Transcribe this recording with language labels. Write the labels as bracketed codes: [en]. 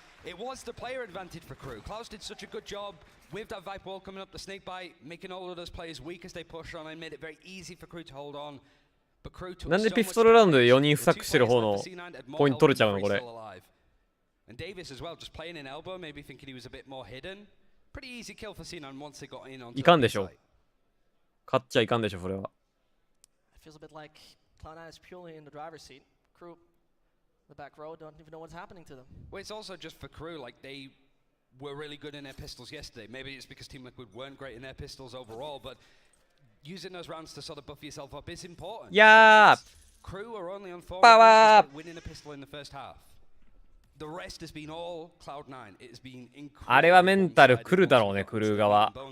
[en] It was the player advantage for Crew. Klaus did such a good job with that Vipe wall coming up, the snake bite, making all of those players weak as they push on and made it very easy for Crew to hold on. But Crew took [ja] なんでピストルラウンドで4人スタックしてる方のポイント取れちゃうのこれ。 [en] And Davis as well, just playing in elbow, maybe thinking he was a bit more hidden. Pretty easy kill for C9 once they got in on. [ja] いかんでしょ。勝っちゃいかんでしょそれは。 [en] It feels a bit like Cloud9 is purely in the driver's seat. Crew the back row don't even know what's happening to them. Well, it's also just for Crew, like they were really good in their pistols yesterday. Maybe it's because Team Liquid weren't great in their pistols overall, but using those rounds to sort of buff yourself up is important. Yeah. Crew are only on 4 rounds winning a pistol in the first half. The rest has been all Cloud9. It has been incredible. [ja] あれはメンタル来るだろうねクルー側。